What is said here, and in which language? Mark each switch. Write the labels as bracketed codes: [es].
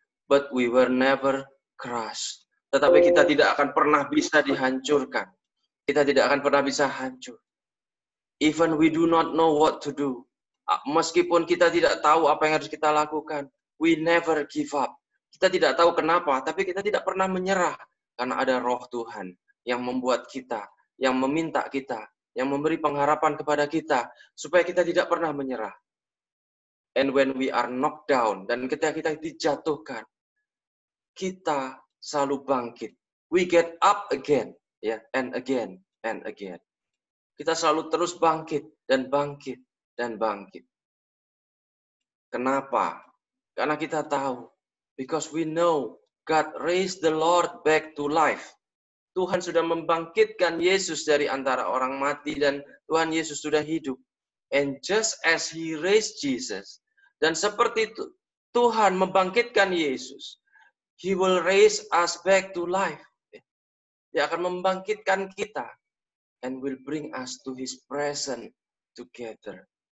[en] But we were never crushed. [id] Tetapi kita tidak akan pernah bisa dihancurkan. Kita tidak akan pernah bisa hancur. [en] Even we do not know what to do. [id] Meskipun kita tidak tahu apa yang harus kita lakukan. [en] We never give up. [id] Kita tidak tahu kenapa, tapi kita tidak pernah menyerah. Karena ada roh Tuhan yang membuat kita, yang meminta kita, yang memberi pengharapan kepada kita, supaya kita tidak pernah menyerah. [en] And when we are knocked down, [id] dan ketika kita dijatuhkan, kita selalu bangkit. [en] We get up again, ya, and again, and again. [id] Kita selalu terus bangkit, dan bangkit, dan bangkit. Kenapa? Karena kita tahu, [en] because we know God raised the Lord back to life. [id] Tuhan sudah membangkitkan Yesus dari antara orang mati dan Tuhan Yesus sudah hidup. [en] And just as He raised Jesus, [id] dan seperti itu Tuhan membangkitkan Yesus, [en] He will raise us back to life. [id] Dia akan membangkitkan kita [en] and will bring us to His presence together.